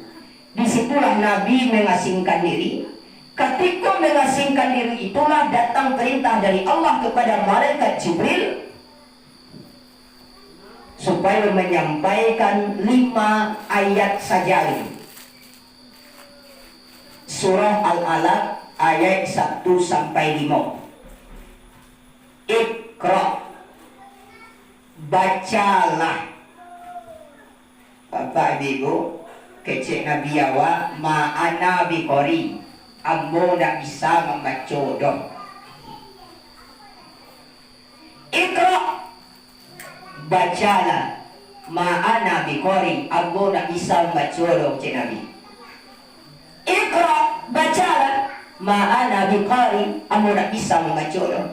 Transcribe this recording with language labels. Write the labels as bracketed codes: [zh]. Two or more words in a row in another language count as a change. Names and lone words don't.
[id] Disitulah Nabi mengasingkan diri. Ketika mengasingkan diri itulah datang perintah dari Allah kepada malaikat Jibril supaya menyampaikan 5 ayat saja ini. Surah Al-Alaq ayat 1 sampai 5. Iqra, bacalah. Bapak ibu, kecik Nabi awak [ar] ما أنا بقارئ, [id] ambo tak bisa membaca dong. Iqra, bacalah. [ar] ما أنا بقارئ, [id] ambo tak bisa membaca dong, cik Nabi. Iqra, bacalah. [ar] ما أنا بقارئ, [id] ambo tak bisa membaca dong.